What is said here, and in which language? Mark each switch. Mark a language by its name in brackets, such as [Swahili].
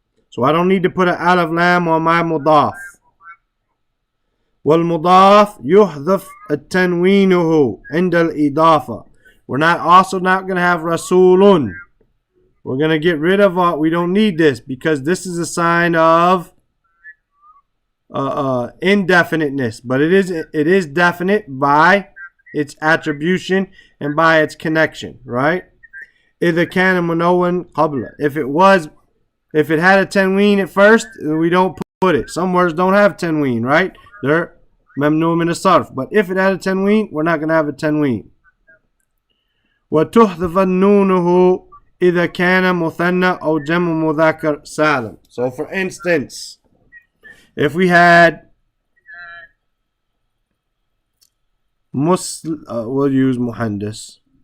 [English] So I don't need to put an alif lam on my mudaf. [Arabic] والمضاف يحذف التنوينه عند الإضافة. [English] We're also not going to have rasulun. We're going to get rid of what we don't need this because this is a sign of indefiniteness, but it is definite by its attribution and by its connection, right? [Arabic] إذا كان منون قبل. [English] If it had a tanween at first, we don't put it. Some words don't have tanween, right? They're mamnu min as-sarf. But if it had a tanween, we're not going to have a tanween. [Arabic] وتحذف النونه إذا كان مثنى أو جمع مذكر سالم. [English] So for instance, if we had we'll use muhandis.